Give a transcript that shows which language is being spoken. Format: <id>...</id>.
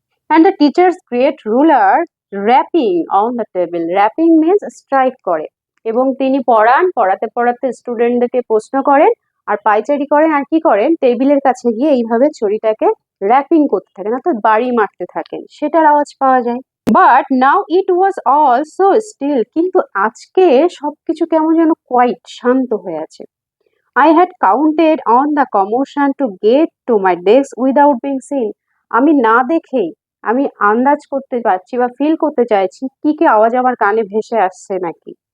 <en>and the teachers great ruler rapping on the table,</en> <bn>wrapping means strike করে, এবং তিনি পড়ান, পড়াতে পড়াতে স্টুডেন্টদেরকে প্রশ্ন করেন আর পাইচারি করেন আর কি করেন, টেবিলের কাছে গিয়ে এইভাবে ছড়িটাকে র্যাপিং করতে থাকেন অর্থাৎ বাড়ি মারতে থাকেন, সেটার আওয়াজ পাওয়া যায়।</bn> <en>but now it was all so still,</en> <bn>কিন্তু আজকে সবকিছু কেমন যেন কোয়াইট, শান্ত হয়ে আছে।</bn> <en>I had counted on the commotion to get to my desk without being seen.</en> <bn>আমি না দেখেই আমি আন্দাজ করতে পারছি বা ফিল করতে চাইছি কি কি আওয়াজ আমার কানে ভেসে আসছে নাকি।</bn>